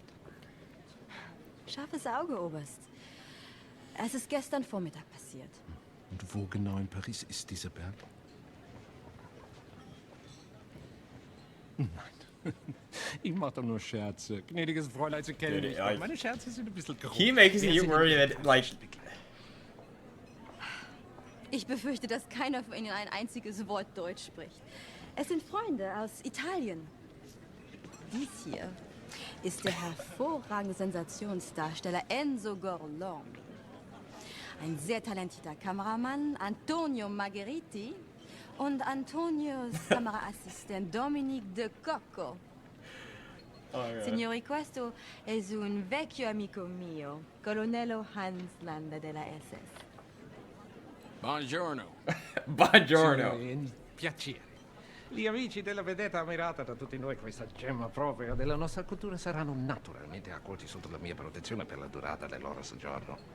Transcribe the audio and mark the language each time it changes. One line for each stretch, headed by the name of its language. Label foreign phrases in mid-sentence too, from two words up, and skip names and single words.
German: Scharfes Auge, Oberst. Es ist gestern Vormittag passiert. Und wo genau in Paris ist dieser Berg? Nein. Ich mache doch nur Scherze. Gnädiges Fräulein, Sie kennen mich doch. Meine Scherze sind ein bisschen grob.
English: He makes you worry that, like...
German: Ich befürchte, dass keiner von Ihnen ein einziges Wort Deutsch spricht. Es sind Freunde aus Italien. Dies hier ist der hervorragende Sensationsdarsteller Enzo Gorlami. Ein sehr talentierter Kameramann, Antonio Margheriti, und Antonios Kameraassistent Dominique De Cocco.
English: Oh, yeah.
Italian: Signori, questo è un vecchio amico mio, colonnello Hans Landa della SS. Buongiorno. Buongiorno. Piacere. Gli amici della vedetta ammirata da tutti noi, questa gemma propria della nostra cultura, saranno naturalmente accolti sotto la mia protezione per la durata del loro soggiorno.